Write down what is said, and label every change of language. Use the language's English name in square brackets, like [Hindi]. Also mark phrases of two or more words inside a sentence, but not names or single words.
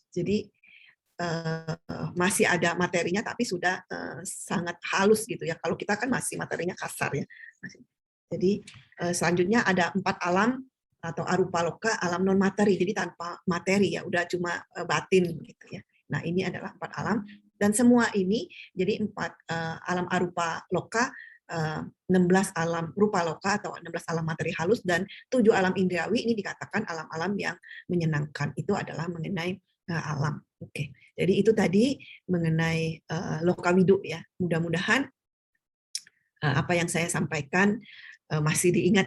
[Indonesian] Jadi masih ada materinya tapi sudah sangat halus gitu ya. Kalau kita kan masih materinya kasar ya. Jadi selanjutnya ada 4 alam atau [Pali] arupa loka, [Indonesian] alam non materi, jadi tanpa materi ya, udah cuma batin gitu ya. Nah ini adalah 4 alam dan semua ini jadi 4 alam [Pali] arupa loka, [Indonesian] 16 alam [Pali] rupa loka [Indonesian] atau 16 alam materi halus, dan 7 alam indriawi ini dikatakan alam-alam yang menyenangkan. Itu adalah mengenai alam. Oke, jadi itu tadi mengenai Lokawidu ya. Mudah-mudahan apa yang saya sampaikan masih diingat ya.